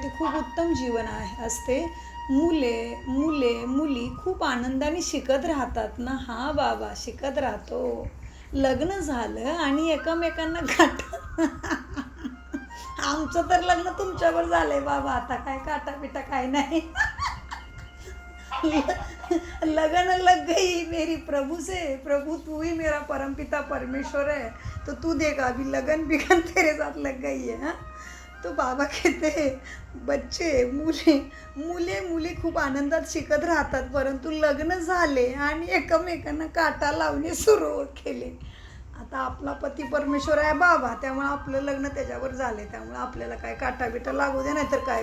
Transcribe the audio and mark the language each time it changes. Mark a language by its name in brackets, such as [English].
[Marathi] ते खूप उत्तम जीवन असते. मुली खूप आनंदाने शिकत राहतात ना. हा बाबा, शिकत राहतो. लग्न झालं आणि एकमेकांना आमचं तर लग्न तुमच्यावर झालंय बाबा. आता काय काटा पिटा काय नाही. [Hindi] लगन लग गई मेरी प्रभु से, प्रभु तू ही मेरा परमपिता परमेश्वर है, तो तू देगा अभी लगन बिगन तेरे साथ लग गई है. हाँ, तो बाबा कहते [Marathi] बच्चे मुले खूप आनंदात शिकत राहतात, परंतु लग्न झाले आणि एकमेकांना काटा लावणे सुरू केले. आता आपला पती परमेश्वर आहे बाबा, त्यामुळे आपलं लग्न त्याच्यावर झाले, त्यामुळे आपल्याला काय काटा बिटा लागू दे नाही तर काय.